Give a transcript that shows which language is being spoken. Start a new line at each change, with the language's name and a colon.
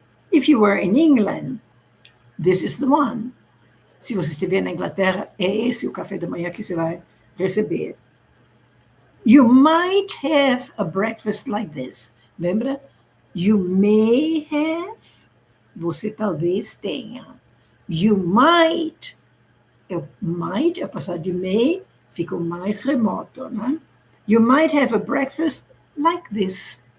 English: If you were in England, this is the one.
Portuguese: Se você estiver na Inglaterra, é esse o café da manhã que você vai receber.
English: You might have a breakfast like this.
Portuguese: Lembra?
English: You may have.
Portuguese: Você talvez tenha.
English: You might.
Portuguese: Might é passar de may, fica mais remoto, né?
English: You might have a breakfast like this.